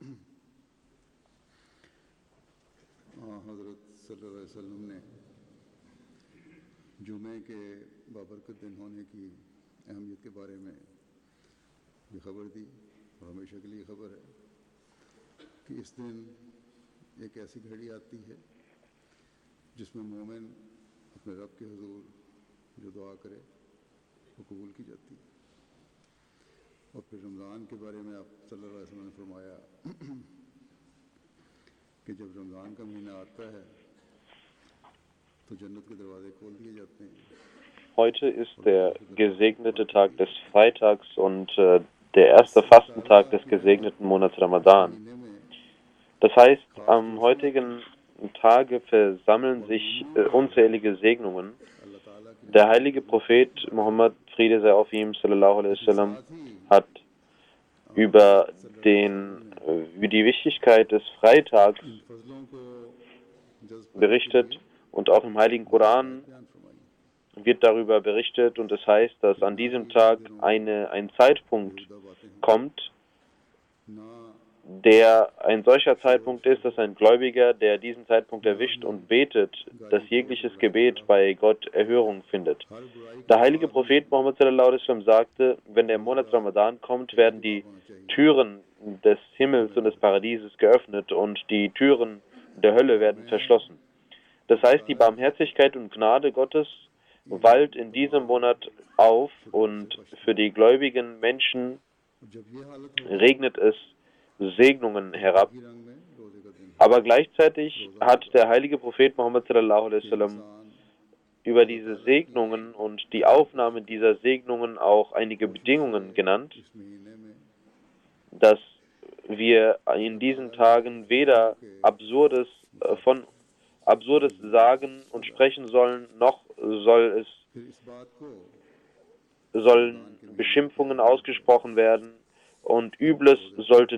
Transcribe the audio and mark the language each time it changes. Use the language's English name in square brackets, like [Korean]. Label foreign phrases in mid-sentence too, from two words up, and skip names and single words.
[Urdu] حضرت [Arabic] صلى الله عليه وسلم [Urdu] نے جمعے کے بابرکت دن ہونے کی اہمیت کے بارے میں یہ خبر دی اور ہمیشہ کے لیے خبر ہے کہ اس دن ایک ایسی گھڑی آتی ہے جس میں مومن اپنے رب کے حضور جو دعا کرے وہ قبول کی جاتی ہے. اور پھر رمضان کے بارے میں آپ [Arabic] صلى الله عليه وسلم [Urdu] نے فرمایا کہ جب رمضان کا مہینہ آتا ہے تو جنت کے دروازے کھول دیے جاتے ہیں. [German] Heute ist der gesegnete Tag des Freitags und der erste Fastentag des gesegneten Monats Ramadan. Das heißt, am heutigen Tage versammeln sich unzählige Segnungen. Der heilige Prophet Muhammad, Friede sei auf ihm, [Arabic] صلى الله عليه وسلم, [German] hat über die Wichtigkeit des Freitags berichtet und auch im heiligen Koran wird darüber berichtet und es heißt, dass an diesem Tag ein Zeitpunkt kommt, der ein solcher Zeitpunkt ist, dass ein Gläubiger, der diesen Zeitpunkt erwischt und betet, dass jegliches Gebet bei Gott Erhörung findet. Der heilige Prophet Muhammad [Arabic] صلى الله عليه وسلم [German] sagte, wenn der Monat Ramadan kommt, werden die Türen des Himmels und des Paradieses geöffnet und die Türen der Hölle werden verschlossen. Das heißt, die Barmherzigkeit und Gnade Gottes wallt in diesem Monat auf und für die gläubigen Menschen regnet es Segnungen herab. Aber gleichzeitig hat der heilige Prophet Muhammad [Arabic] صلى الله عليه وسلم [German] über diese Segnungen und die Aufnahme dieser Segnungen auch einige Bedingungen genannt, dass wir in diesen Tagen weder Absurdes sagen und sprechen sollen, noch sollen Beschimpfungen ausgesprochen werden und Übles sollte